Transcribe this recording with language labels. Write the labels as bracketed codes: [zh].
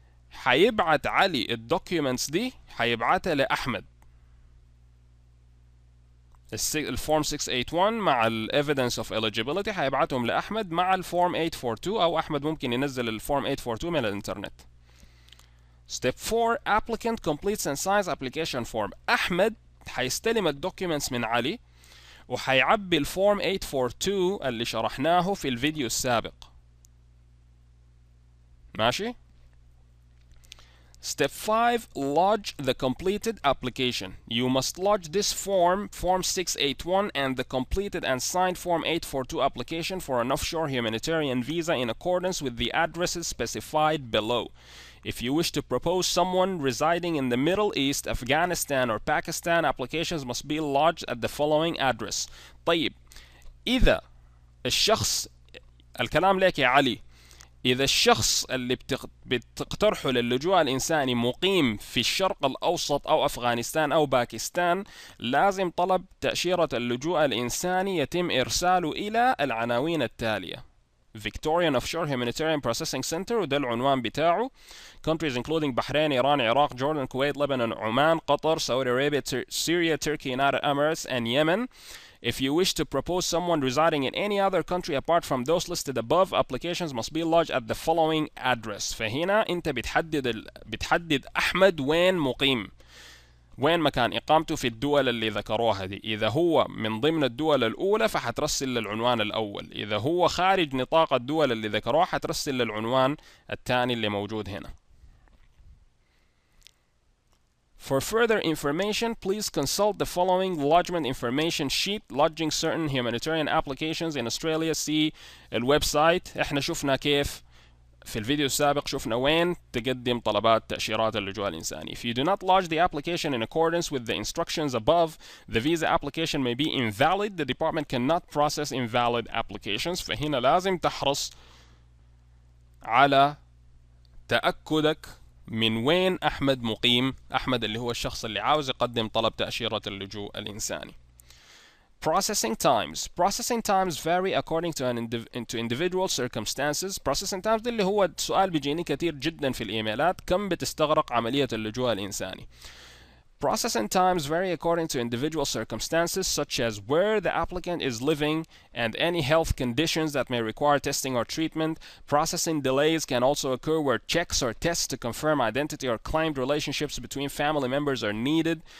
[ar] حيبعت علي الدوكيومنتس دي، حيبعتها لاحمد، الفورم 681 مع الايفيدنس اوف eligibility حيبعتهم لاحمد مع الفورم 842، او احمد ممكن ينزل الفورم 842 من الانترنت. [en] Step 4 applicant completes and signs application form. [ar] أحمد حيستلم الدوكيومنتس من علي وحيعبي الفورم 842 اللي شرحناه في الفيديو السابق، ماشي؟ [en] Step 5 lodge the completed application. You must lodge this form 681 and the completed and signed form 842 application for an offshore humanitarian visa in accordance with the addresses specified below. If you wish to propose someone residing in the Middle East, Afghanistan or Pakistan, applications must be lodged at the following address. [ar] طيب إذا الشخص، الكلام لك يا علي، إذا الشخص اللي بتقترحه للجوء الإنساني مقيم في الشرق الأوسط أو أفغانستان أو باكستان، لازم طلب تأشيرة اللجوء الإنساني يتم إرساله إلى العناوين التالية: Victorian Offshore Humanitarian Processing Center، وده العنوان بتاعه. [en] Countries including Bahrain, Iran, Iraq, Jordan, Kuwait, Lebanon, Oman, Qatar, Saudi Arabia, Syria, Turkey, United Emirates, and Yemen. If you wish to propose someone residing in any other country apart from those listed above, applications must be lodged at the following address. [ar] فهنا انت بتحدد احمد وين مقيم، وين مكان إقامته في الدول اللي ذكروها دي. إذا هو من ضمن الدول الأولى فحترسل للعنوان الأول، إذا هو خارج نطاق الدول اللي ذكروها حترسل للعنوان الثاني اللي موجود هنا. [en] For further information, please consult the following lodgement information sheet lodging certain humanitarian applications in Australia. [ar] See الويب سايت. احنا شفنا كيف في الفيديو السابق، شفنا وين تقدم طلبات تأشيرات اللجوء الإنساني. [en] If you do not lodge the application in accordance with the instructions above, the visa application may be invalid. The department cannot process invalid applications. [ar] فهنا لازم تحرص على تأكدك من وين أحمد مقيم، أحمد اللي هو الشخص اللي عاوز يقدم طلب تأشيرة اللجوء الإنساني. [en] Processing times. Processing times vary according to individual circumstances. [ar] Processing times اللي هو سؤال بيجيني كثير جدا في الإيميلات، كم بتستغرق عملية اللجوء الإنساني. [en] Processing times vary according to individual circumstances such as where the applicant is living and any health conditions that may require testing or treatment. Processing delays can also occur where checks or tests to confirm identity or claimed relationships between family members are needed.